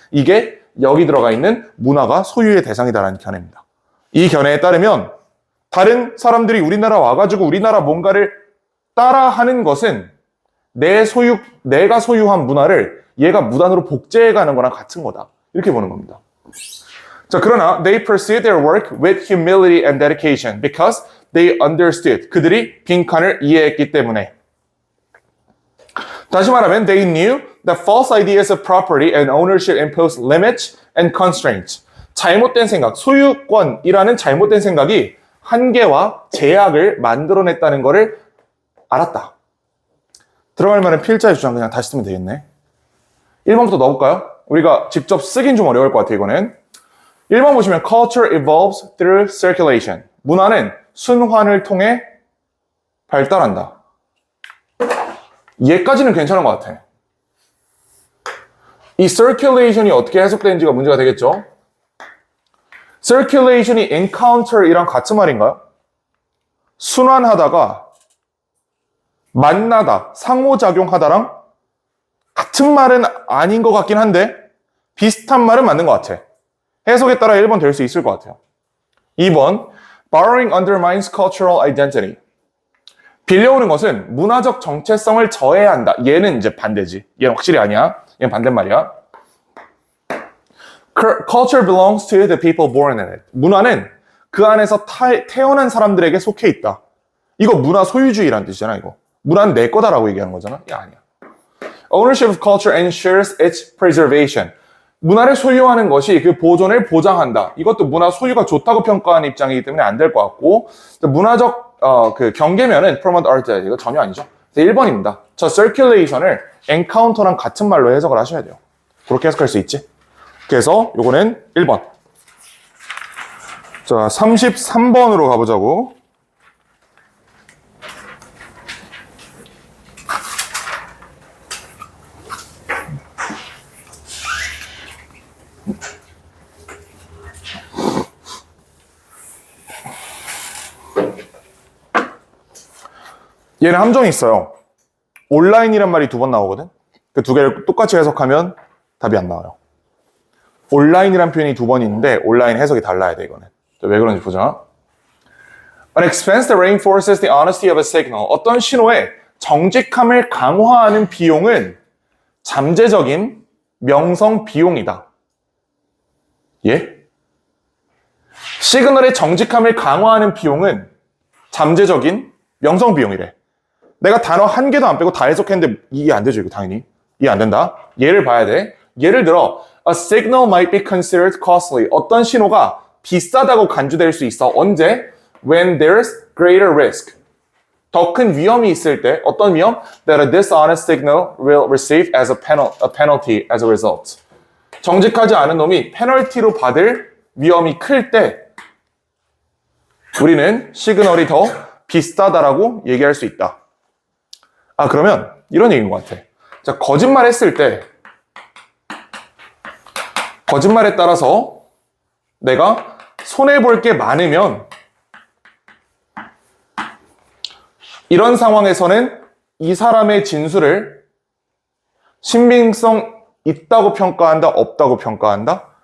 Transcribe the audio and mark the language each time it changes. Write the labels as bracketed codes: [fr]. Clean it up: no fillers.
[ko] 이게 여기 들어가 있는 문화가 소유의 대상이다라는 견해입니다. 이 견해에 따르면 다른 사람들이 우리나라 와가지고 우리나라 뭔가를 따라하는 것은 내가 소유한 문화를 얘가 무단으로 복제해가는 거랑 같은 거다. 이렇게 보는 겁니다. 자, 그러나 [en] they pursued their work with humility and dedication because they understood. [ko] 그들이 빈칸을 이해했기 때문에. 다시 말하면 [en] they knew that false ideas of property and ownership impose limits and constraints. [ko] 잘못된 생각, 소유권이라는 잘못된 생각이 한계와 제약을 만들어냈다는 것을 알았다. 들어갈 만한 필자의 주장 그냥 다시 쓰면 되겠네. 1번부터 넣어볼까요? 우리가 직접 쓰긴 좀 어려울 것 같아요, 이거는. 1번 보시면 [en] culture evolves through circulation. [ko] 문화는 순환을 통해 발달한다. 얘까지는 괜찮은 것 같아. 이 circulation이 어떻게 해석되는지가 문제가 되겠죠? circulation이 encounter이랑 같은 말인가요? 순환하다가 만나다, 상호작용하다랑 같은 말은 아닌 것 같긴 한데 비슷한 말은 맞는 것 같아. 해석에 따라 1번 될 수 있을 것 같아요. 2번, [en] borrowing undermines cultural identity. [ko] 빌려오는 것은 문화적 정체성을 저해한다. 얘는 이제 반대지. 얘는 확실히 아니야. 얘는 반대말이야. [en] Culture belongs to the people born in it. [ko] 문화는 그 안에서 태어난 사람들에게 속해 있다. 이거 문화 소유주의라는 뜻이잖아, 이거. 문화는 내 거다라고 얘기하는 거잖아. 야, 아니야. [en] Ownership of culture ensures its preservation. [ko] 문화를 소유하는 것이 그 보존을 보장한다. 이것도 문화 소유가 좋다고 평가하는 입장이기 때문에 안 될 것 같고, 문화적 그 경계면은 [en] promote art [ko] 이거 전혀 아니죠. 1번입니다. 저 circulation을 encounter랑 같은 말로 해석을 하셔야 돼요. 그렇게 해석할 수 있지. 그래서 요거는 1번. 자, 33번으로 가보자고. 얘는 함정이 있어요. 온라인이란 말이 2번 나오거든. 그 2개를 똑같이 해석하면 답이 안 나와요. 온라인이란 표현이 2번 있는데 온라인 해석이 달라야 돼 이거는. 왜 그런지 보자. [en] An expense that reinforces the honesty of a signal. [ko] 어떤 신호의 정직함을 강화하는 비용은 잠재적인 명성 비용이다. 예? 시그널의 정직함을 강화하는 비용은 잠재적인 명성 비용이래. 내가 단어 한 개도 안 빼고 다 해석했는데 이해 안 되죠, 이거 당연히. 이해 안 된다. 예를 봐야 돼. 예를 들어, [en] a signal might be considered costly. [ko] 어떤 신호가 비싸다고 간주될 수 있어. 언제? [en] When there's greater risk. [ko] 더 큰 위험이 있을 때, 어떤 위험? [en] That a dishonest signal will receive as a penalty as a result. [ko] 정직하지 않은 놈이 페널티로 받을 위험이 클 때 우리는 시그널이 더 비싸다라고 얘기할 수 있다. 아, 그러면 이런 얘기인 것 같아. 자, 거짓말 했을 때 거짓말에 따라서 내가 손해볼 게 많으면 이런 상황에서는 이 사람의 진술을 신빙성 있다고 평가한다, 없다고 평가한다?